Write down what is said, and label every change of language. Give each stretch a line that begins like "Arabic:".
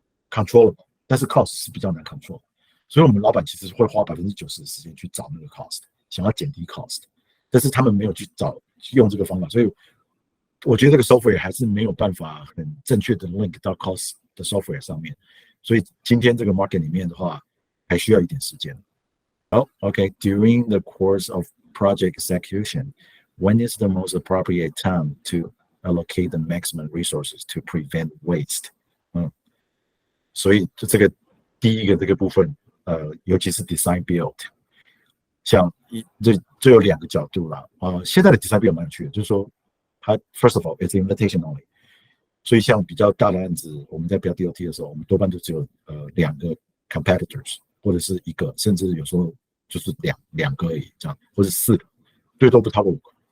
Chinese: controllable， 但是 cost 是比较难 control， 所以我们老板其实会花90%的时间去找那个 cost， 想要减低 cost， 但是他们没有去用这个方法，所以我觉得这个 software 还是没有办法很正确的 link 到 cost 的 software 上面，所以今天这个 market 里面的话，还需要一点时间。
English: 好 ，OK， during the course of project execution, when is the most appropriate time to allocate the maximum resources to prevent waste？
Chinese: 所以这个第一个这个部分，尤其是 design build， 像这有2个角度啦。现在的 design build 蛮有趣的，就是说它
English: first of all it's invitation only，
Chinese: 所以像比较大的案子，我们在标 DOT 的时候，我们多半就只有2个 competitors， 或者是1个，甚至有时候就是两个而已这样，或者4个，最多不超过5个。